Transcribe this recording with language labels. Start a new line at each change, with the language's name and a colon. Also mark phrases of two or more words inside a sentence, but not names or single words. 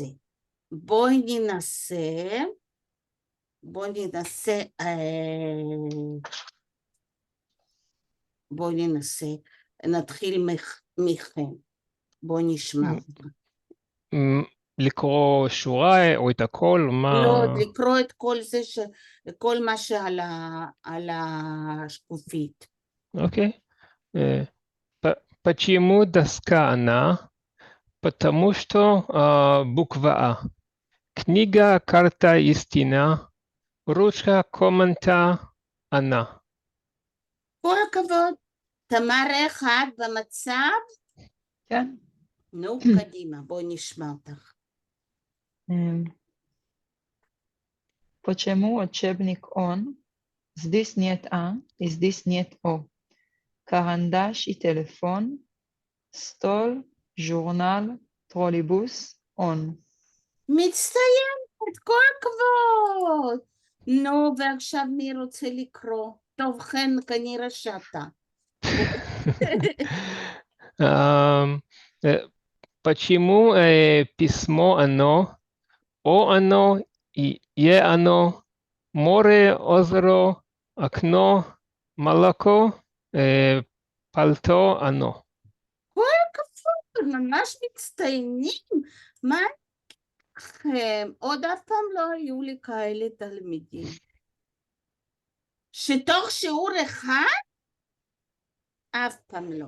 Hebrew: בואי ננסה, נתחיל מכן, בואי נשמע. לקרוא שורה או את הכל? לא, לקרוא את כל זה, כל מה שעל השקופית. אוקיי.
Russian: Почему доска она? Потому что буква А. Книга, карта, истина. Ручка, комната, она.
Hebrew: כל הכבוד. תמר איך את במצב? כן. נו, קדימה, בואי נשמע אותך.
Russian: Почему учебник он? Здесь нет А, и здесь нет О. Карандаш и телефон, стол, журнал, троллейбус, он.
Hebrew: מצטיינת, כל הכבוד. נו, ועכשיו מי רוצה לקרוא? טוב, חן, כנראה שאתה.
Russian: Почему письмо оно? О оно, е оно, море, озеро, окно, молоко. пальто, оно.
Hebrew: ממש מצטיינים. מה לכם? עוד אף פעם לא היו לי כאלה תלמידים. שתוך שיעור אחד? אף פעם לא.